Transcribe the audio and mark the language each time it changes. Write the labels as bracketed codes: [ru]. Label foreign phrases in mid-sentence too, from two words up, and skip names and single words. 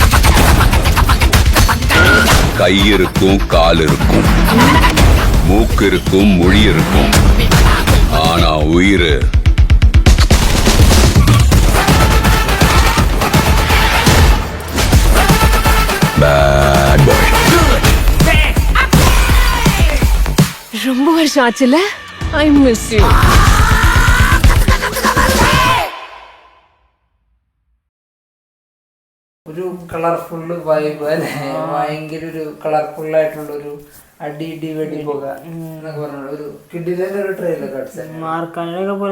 [ta] கை இருக்கும், கால் இருக்கும், மூக்கு இருக்கும், மொழி இருக்கும், ஆனா உயிர் [en] bad boy. [ta] ரொம்ப வருஷம் ஆச்சுல. [en] I miss you. [ml] ഒരു [en] colourful vibe [ml] അല്ലെ, ഭയങ്കര ഒരു കളർഫുള്ളായിട്ടുള്ളൊരു അടി ഇടി വെടി പോക എന്നൊക്കെ പറഞ്ഞ ഒരു കിഡിലെ ഒരു ട്രെയിലൊക്കെ അടിച്ച മാർക്കാൻ്റെ പോലെ